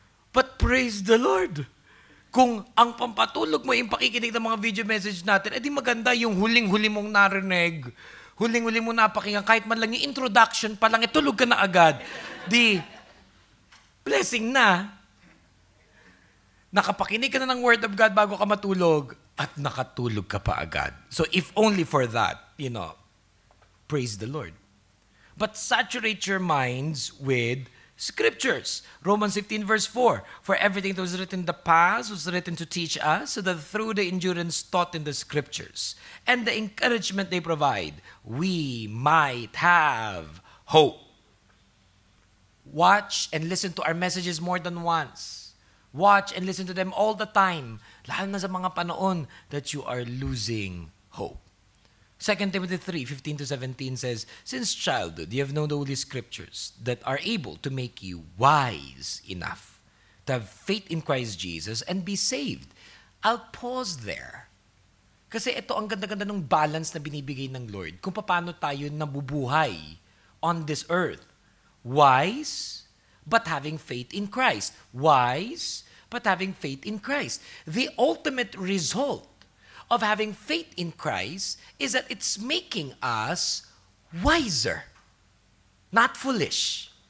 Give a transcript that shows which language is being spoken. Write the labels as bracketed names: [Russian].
[English] But praise the Lord. [Filipino] Kung ang pampatulog mo yung pakikinig ng mga video message natin, edi maganda yung huling-huli mong narinig. Huling-huli mo napakinggan, kahit man lang yung introduction pa lang, tulog ka na agad. Di, blessing na. Nakapakinig ka na ng Word of God bago ka matulog, at nakatulog ka pa agad. [English] So if only for that, praise the Lord. But saturate your minds with Scriptures. Romans 15 verse 4. For everything that was written in the past was written to teach us, so that through the endurance taught in the Scriptures and the encouragement they provide, we might have hope. Watch and listen to our messages more than once. Watch and listen to them all the time, [Filipino] lalo na sa mga panahon [English] that you are losing hope. 2 Timothy 3:15-17 says, since childhood you have known the Holy Scriptures that are able to make you wise enough to have faith in Christ Jesus and be saved. I'll pause there. [Filipino] Kasi ito ang ganda-ganda ng balance na binibigay ng Lord kung paano tayo nabubuhay [English] on this earth. Wise, but having faith in Christ. Wise, but having faith in Christ. The ultimate result of having faith in Christ is that it's making us wiser, not foolish.